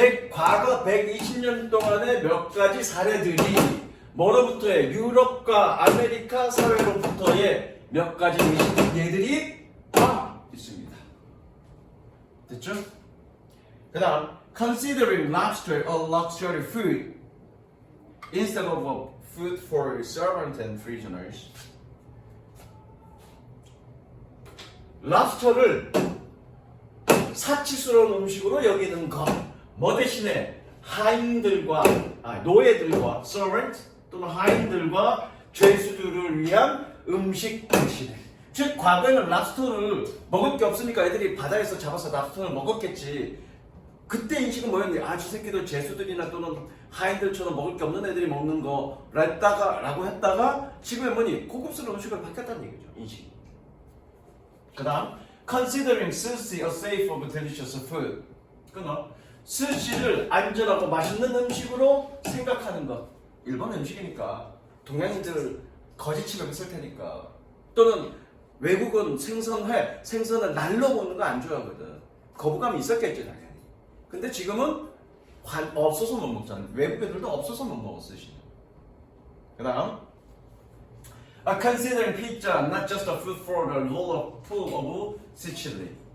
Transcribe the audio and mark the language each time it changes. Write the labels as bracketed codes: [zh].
[ko] 과거 120년 동안의 몇 가지 사례들이 뭐로부터의 유럽과 아메리카 사회로부터의 몇 가지 예들이 있습니다. 됐죠? 그 다음 [en] Considering lobster a luxury food instead of a food for servants and prisoners. [ko] 랍스터를 사치스러운 음식으로 여기는 것. 뭐 대신에 하인들과 노예들과 servant 또는 하인들과 죄수들을 위한 음식 대신에, 즉 과거에는 랍스터를 먹을 게 없으니까 애들이 바다에서 잡아서 랍스터를 먹었겠지. 그때 인식은 뭐였니? 저 새끼들 죄수들이나 또는 하인들처럼 먹을 게 없는 애들이 먹는 거라고 했다가 지금은 뭐니? 고급스러운 음식으로 바뀌었다는 얘기죠. 인식이. 그 다음 [en] Considering sushi a safe or delicious food. [ko] 끊어. 스시를 안전하고 맛있는 음식으로 생각하는 것. 일본 음식이니까 동양인들 거짓치가 있을 테니까. 또는 외국은 생선을 날로 먹는 거 안 좋아하거든. 거부감이 있었겠지 당연히. 근데 지금은 없어서 못 먹잖아. 외국 애들도 없어서 못 먹어 스시는. 그 다음 [en] Considering pizza not just a food for the ruler of Sicily.